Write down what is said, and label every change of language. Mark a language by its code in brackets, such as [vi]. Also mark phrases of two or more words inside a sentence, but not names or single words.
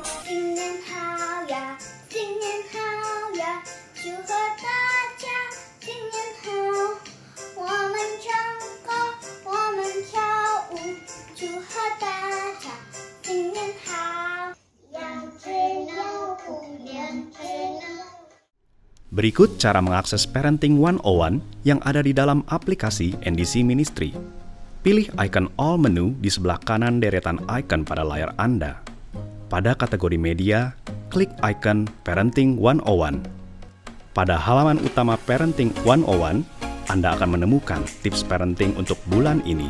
[zh] 新年好呀，新年好呀，祝贺大家新年好。我们唱歌，我们跳舞，祝贺大家新年好，羊吹老虎，羊吹老虎。 [id] Berikut cara mengakses Parenting 101 yang ada di dalam aplikasi NDC Ministry. Pilih icon All menu di sebelah kanan deretan icon pada layar Anda. Pada kategori media, klik icon Parenting 101. Pada halaman utama Parenting 101, Anda akan menemukan tips parenting untuk bulan ini.